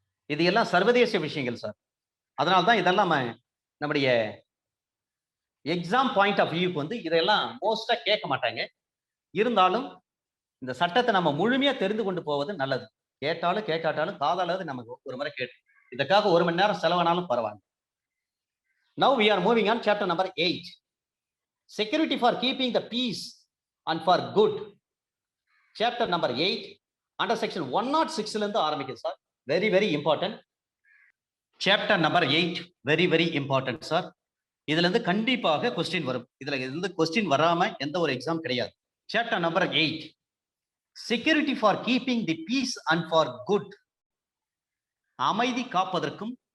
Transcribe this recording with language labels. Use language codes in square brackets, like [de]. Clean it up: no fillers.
[ta] இது எல்லாம் சர்வதேச விஷயங்கள் சார். அதனால்தான் இதெல்லாம் நம்முடைய எக்ஸாம் பாயிண்ட் ஆஃப் வியூக்கு வந்து இதெல்லாம் மோஸ்டா கேட்க மாட்டாங்க. இருந்தாலும் இந்த சட்டத்தை நம்ம முழுமையா தெரிந்து கொண்டு போவது நல்லது. கேட்டாலும் கேட்காட்டாலும் காதாலாவது நமக்கு ஒரு முறை கேட்டு, இதற்காக 1 மணி நேரம் செலவானாலும் பரவாயில்ல. [en] Now we are moving on chapter number 8. Security for keeping the peace and for good. Chapter number 8 under section 106 [ta] ல இருந்து ஆரம்பிக்குது sir. [en] Very very important. [ta] Chapter number 8 very very important sir. இதுல இருந்து கண்டிப்பாக கொஸ்டின் வரும். இதுல இருந்து கொஸ்டின் வராம எந்த ஒரு எக்ஸாம் கிடையாது. Chapter number 8 security for keeping the peace and for good. அமைதி காப்பதற்கும்